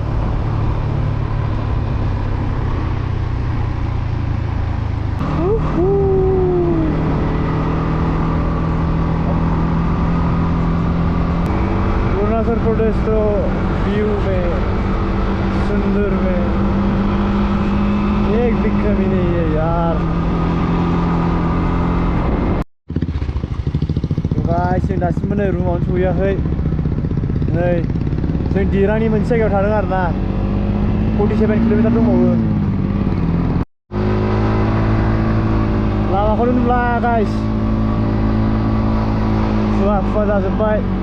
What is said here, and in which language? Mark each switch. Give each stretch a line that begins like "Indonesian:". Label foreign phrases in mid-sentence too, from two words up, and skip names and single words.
Hindi: अरुणाचल प्रदेश तो व्यू में, सुंदर में एक भी कमी नहीं है यार।
Bodo: गाइस जों दासिमबो नै रुमावनो सहैयाखै। नै जों दिरांनि मोनसे जायगायाव थादों आरो ना, 47 किल'मिटार दंबावो। लामाखौनो नुला गाइस, खुवा खुवा जाजोब्बाय।